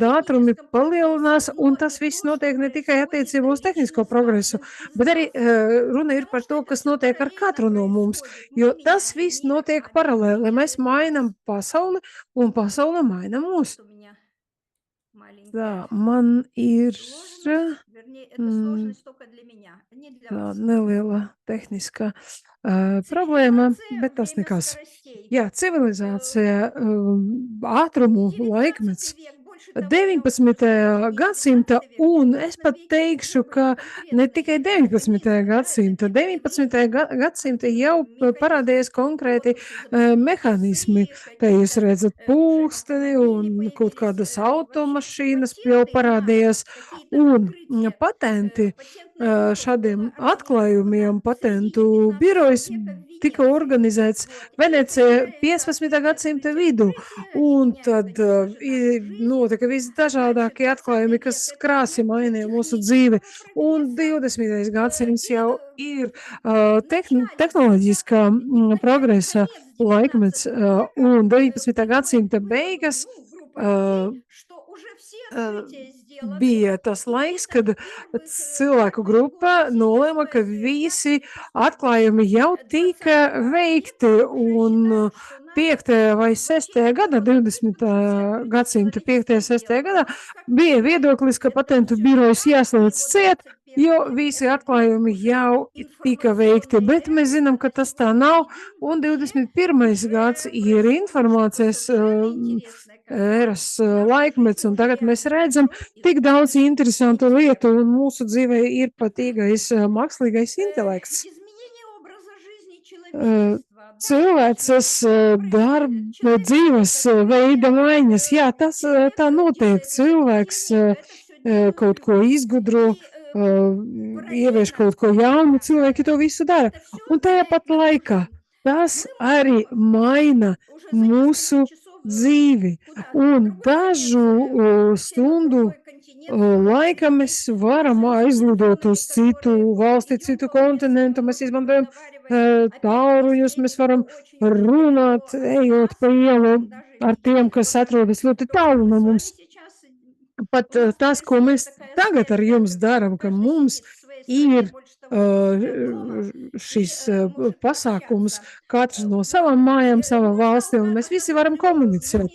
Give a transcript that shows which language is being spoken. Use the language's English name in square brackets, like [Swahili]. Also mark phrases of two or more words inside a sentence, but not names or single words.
[Latvian] kad ātrumi [Russian] техническом прогрессе, [Latvian] palielinās, un [Russian] но и [Latvian] tas viss [Russian] то, что [Latvian] notiek ne tikai [Russian] происходит [Latvian] attiecībā uz tehnisko [Russian] лично с [Latvian] progresu, [Russian] каждым из [Latvian] bet arī [Russian] нас. [Latvian] runa ir [Russian] Потому [Latvian] par [Russian] что [Latvian] to, [Russian] это [Latvian] kas [Russian] все [Latvian] notiek ar [Russian] параллельно [Latvian] katru no mums, [Russian] происходит. Мы [Latvian] jo tas [Russian] меняем [Latvian] viss [Russian] мир, [Latvian] notiek [Russian] а мир [Latvian] paralēli. Mēs [Russian] меняет [Latvian] mainām [Russian] нас. [Latvian] pasauli, un pasaule maina mūs. [Russian] Вот у меня маленькая [Latvian] Tā, man ir [Russian] сложность, вернее, это mm, сложность только для меня, не для [Latvian] tāda [Russian] вас. [Latvian] neliela tehniska problēma, [Russian] Цивилизация, [Latvian] bet tas [Russian] время [Latvian] nekas. [Russian] скоростей. [Latvian] Jā, civilizācija, ātrumu 19 laikmets. [Russian] век, больше того, я вам скажу, даже 19. не [Latvian] gadsimta, [Russian] 19 век, в [Latvian] un es 19 pat [Russian] веке [Latvian] teikšu, [Russian] уже [Latvian] ka [Russian] были [Latvian] ne tikai [Russian] конкретные 19. механизмы, да, это [Latvian] gadsimta, [Russian] методы 19. времени, [Latvian] gadsimta jau [Russian] механизмы [Latvian] parādījās konkrēti [Russian] вот уж изобретены [Latvian] mehānismi. [Russian] часы, [Latvian] Te jūs [Russian] какие-то [Latvian] redzat [Russian] уже [Latvian] pulksteni [Russian] автомобили [Latvian] un kaut [Russian] появились, [Latvian] kādas [Russian] вообще [Latvian] automašīnas jau [Russian] патенты на [Latvian] parādījās, [Russian] какие-то [Latvian] un [Russian] открытия, [Latvian] patenti [Russian] патентное бюро было [Latvian] šādiem [Russian] организовано [Latvian] atklājumiem [Russian] в середине [Latvian] patentu 15 birojas [Russian] века в [Latvian] tika [Russian] Венеции. [Latvian] organizēts [Russian] Вот. И [Latvian] Venecijā [Russian] появляется [Latvian] 15. gadsimta [Russian] открытие [Latvian] vidū, [Russian] открытия, и [Latvian] un [Russian] меняет, [Latvian] tad [Russian] конечно же, našu жизнь. [Latvian] notika [Russian] Дальше [Latvian] visdažādākie 20 atklājumi, [Russian] век– [Latvian] kas [Russian] это [Latvian] krāsi [Russian] век [Latvian] mainīja mūsu dzīvi, [Russian] технического [Latvian] un [Russian] прогресса. [Latvian] 20. gadsimts [Russian] И [Latvian] jau ir [Russian] начале [Latvian] tehnoloģiskā 20 progresa [Russian] конец [Latvian] laikmets, [Russian] 19 века [Latvian] un 19. [Russian] приходит [Latvian] gadsimta [Russian] к выводу, [Latvian] beigas [Russian] ну, группа людей, что уже все открытия сделаны, [Latvian] bija tas [Russian] и [Latvian] laiks, [Russian] это [Latvian] kad [Russian] первый [Latvian] cilvēku [Russian] крупный [Latvian] grupa [Russian] опыт [Latvian] nolēma, ka [Russian] синтеза [Latvian] visi atklājumi jau tika [Russian] 20 [Latvian] veikti, [Russian] века уже [Latvian] un [Russian] считают, что надо [Latvian] 5. vai 6. [Russian] вводить [Latvian] gada, [Russian] какой-то [Latvian] 20. [Russian] принцип, [Latvian] gadsimta [Russian] и 5. все [Latvian] 6. gadā, [Russian] сделано. Как [Latvian] bija [Russian] только [Latvian] viedoklis, ka [Russian] это [Latvian] patentu [Russian] все [Latvian] birojas jāslēdz [Russian] заканчивается, вот [Latvian] ciet, [Russian] 21 [Latvian] jo [Russian] век– [Latvian] visi [Russian] это век [Latvian] atklājumi [Russian] уже [Latvian] jau tika veikti, [Russian] информационной [Latvian] bet mēs [Russian] эры, [Latvian] zinām, [Russian] а [Latvian] ka [Russian] на [Latvian] tas tā nav, [Russian] сегодняшний день [Latvian] un [Russian] вообще [Latvian] 21. gads [Russian] уже [Latvian] ir [Russian] происходит что-то [Latvian] informācijas [Russian] совершенно интересное, когда [Latvian] eras [Russian] наша жизнь [Latvian] laikmets, un [Russian] уже [Latvian] tagad mēs redzam [Russian] реализует [Latvian] tik daudz [Russian] искусственный [Latvian] interesantu [Russian] интеллект. [Latvian] lietu, un mūsu dzīvē ir pat īgais mākslīgais intelekts. [Russian] Изменение образа жизни Eh, человечества. Да, [Latvian] Cilvēces [Russian] что происходит? Человек [Latvian] dzīves [Russian] что-то меняет, [Latvian] veida maiņas, jā, tas [Russian] человек [Latvian] tā notiek. [Russian] делает [Latvian] Cilvēks [Russian] изобретение, это все делают [Latvian] kaut ko [Russian] люди. [Latvian] izgudro, [Russian] И [Latvian] ievieš [Russian] параллельно, [Latvian] kaut ko jaunu, cilvēki to visu dara. [Russian] это все [Latvian] Un tajā [Russian] влияет [Latvian] pat [Russian] на нашу [Latvian] laikā [Russian] жизнь. [Latvian] tas [Russian] Мы [Latvian] arī [Russian] можем [Latvian] maina [Russian] уже за несколько [Latvian] mūsu [Russian] часов [Latvian] dzīvi. [Russian] куда-то на [Latvian] Un [Russian] другой конец [Latvian] dažu [Russian] все на [Latvian] stundu [Russian] другой континент полететь. [Latvian] laika mēs varam [Russian] Пользуясь [Latvian] aizlidot [Russian] телефонами, [Latvian] uz citu [Russian] которые [Latvian] valsti, [Russian] идем [Latvian] citu [Russian] по улицам, [Latvian] kontinentu. [Russian] мы [Latvian] Mēs [Russian] можем [Latvian] izmantojam [Russian] разговаривать [Latvian] tāluruņus, mēs varam runāt, ejot pa ielu ar tiem, kas atrodas ļoti tālu no mums. Pat tas, ko mēs tagad ar jums daram, ka mums ir šis pasākums, katrs no savām mājām, savā valstī, un mēs visi varam komunicēt.